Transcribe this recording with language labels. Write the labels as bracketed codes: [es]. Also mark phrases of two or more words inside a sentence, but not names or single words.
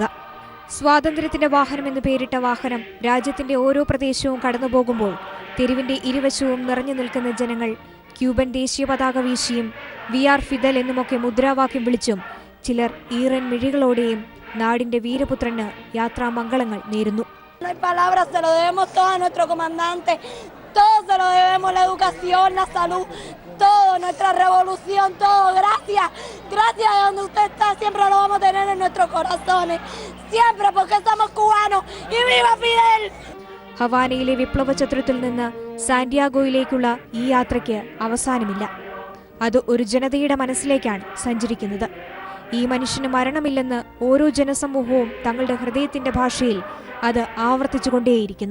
[ml] സ്വാതന്ത്ര്യത്തിന്റെ വാഹനമെന്ന് പേരിട്ട വാഹനം രാജ്യത്തിന്റെ ഓരോ പ്രദേശവും കടന്നുപോകുമ്പോൾ തെരുവിന്റെ ഇരുവശവും നിറഞ്ഞു നിൽക്കുന്ന ജനങ്ങൾ ക്യൂബൻ ദേശീയ പതാക വീശിയും VR ഫിദൽ എന്നുമൊക്കെ മുദ്രാവാക്യം വിളിച്ചും ചിലർ ഈറൻ മിഴികളോടെയും നാടിന്റെ വീരപുത്രന് യാത്രാമംഗളങ്ങൾ നേരുന്നു. [es] Todo se lo debemos, la educación, la salud, todo, nuestra revolución, todo. Gracias, gracias de donde usted está, siempre lo vamos a tener en nuestros corazones, siempre porque somos cubanos y viva Fidel. [ml] ഹവാനയിലെ വിപ്ലവ ചത്രത്തിൽ നിന്ന് സാന്റിയാഗോയിലേക്കുള്ള ഈ യാത്രയ്ക്ക് അവസാനമില്ല. അത് ഒരു ജനതയുടെ മനസ്സിലേക്കാണ് സഞ്ചരിക്കുന്നത്. ഈ മനുഷ്യന് മരണമില്ലെന്ന് ഓരോ ജനസമൂഹവും തങ്ങളുടെ ഹൃദയത്തിന്റെ ഭാഷയിൽ അത് ആവർത്തിച്ചുകൊണ്ടേയിരിക്കുന്നു.